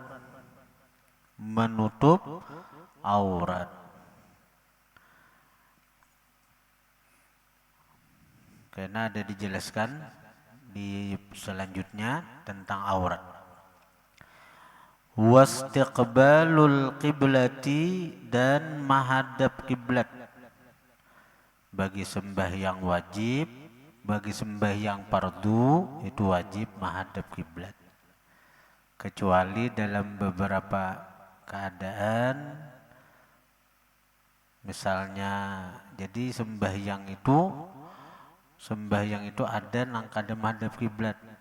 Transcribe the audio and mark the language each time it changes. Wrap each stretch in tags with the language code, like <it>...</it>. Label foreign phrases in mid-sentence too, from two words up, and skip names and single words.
<id>Menutup aurat. Karena ada dijelaskan di selanjutnya tentang aurat.</id> <ar>واستقبال القبلة,</ar> <id>dan menghadap kiblat. Bagi sembahyang wajib, bagi sembahyang fardu itu wajib menghadap kiblat. Kecuali dalam beberapa keadaan, misalnya jadi sembahyang itu ada nang kada menghadap kiblat.</id>